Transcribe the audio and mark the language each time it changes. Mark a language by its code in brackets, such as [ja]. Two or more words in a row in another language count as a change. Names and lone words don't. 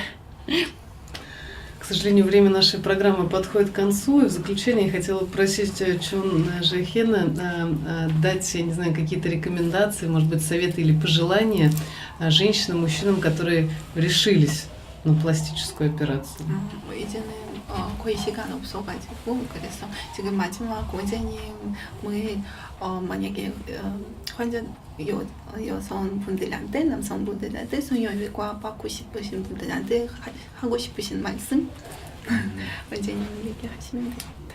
[ru] К сожалению, время нашей программы подходит к концу, и в заключение я хотела попросить Чун Жэйхена дать, я не знаю, какие-то рекомендации, может быть, советы или пожелания женщинам, мужчинам, которые решились на пластическую операцию. [ko] 거의 시간 없어가지고 그래서 지금 마지막 원장님 만약에 환자 여성분들한테 남성분들한테 성형외과 받고 싶으신 분들한테 하고 싶으신 말씀 원장님 얘기하시면 됩니다.